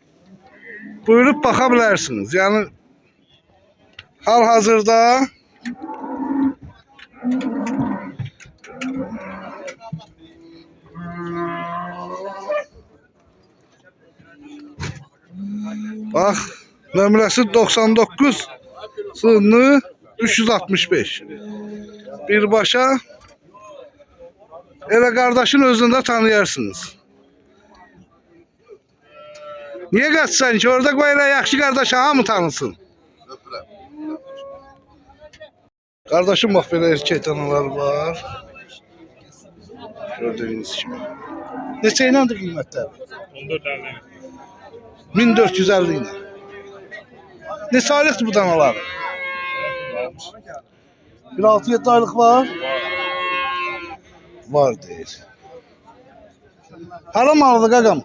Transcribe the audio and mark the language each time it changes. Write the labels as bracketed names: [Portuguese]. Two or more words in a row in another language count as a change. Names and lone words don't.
[Azerbaijani] Buyurub baxa bilərsiniz. Yəni hal-hazırda bax nömrəsi 99 sınırlı 365. Birbaşa elə qardaşın özündə tanıyarsınız. Niye qaçsan ki? Orada qoy elə yaxşı qardaşı hamı tanısın. [Turkish] Kardeşim bak böyle erkek danalar var. Gördüğünüz gibi. [Azerbaijani] Neçə ilədir qiymətlər? 1450 ilə. Neçə aylıqdır bu danalar? Bir 6-7 aylıq var. Var deyir. Hara malıdır qaqam?